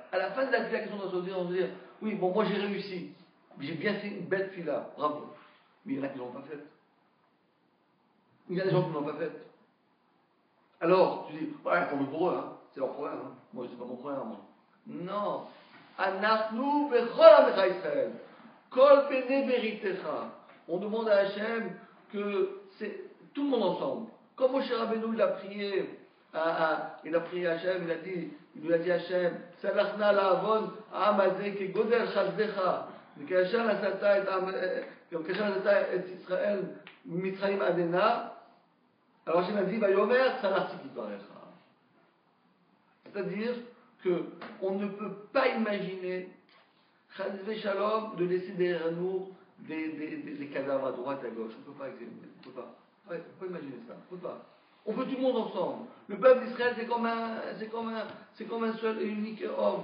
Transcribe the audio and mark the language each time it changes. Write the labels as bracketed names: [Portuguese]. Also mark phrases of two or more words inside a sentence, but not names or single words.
[French] À la fin de la tfila, qu'est-ce qu'on doit se dire? On doit dire, oui, bon, moi j'ai réussi. J'ai bien fait une belle tfila, bravo. Mais il y en a qui ne l'ont pas faite. Il y a des gens qui ne l'ont pas faite. Alors, tu dis, ouais, tant mieux pour eux, hein. C'est leur problème. Hein. Moi, c'est pas mon problème. Moi. Non. [Hebrew] אנחנו בכל עמך ישראל. כל בני בריתך. [French] On demande à Hachem que c'est tout le monde ensemble. Comme Moshe Rabbeinu il a prié à Hachem, il lui a dit Hachem, [Hebrew] סלח נא לעוון העם הזה כגודל חסדך וכאשר נשאת את ישראל ממצרים עד הנה, [French] alors Hachem a dit, [Hebrew] ויאמר, סלחתי כדברך. [French] C'est-à-dire qu'on ne peut pas imaginer, [Hebrew] חס ושלום, [French] de laisser derrière nous des cadavres à droite, à gauche. On ne peut pas examiner. On peut pas. Ouais, on peut pas imaginer ça. On peut pas. On veut tout le monde ensemble. Le peuple d'Israël, c'est comme un seul et unique homme.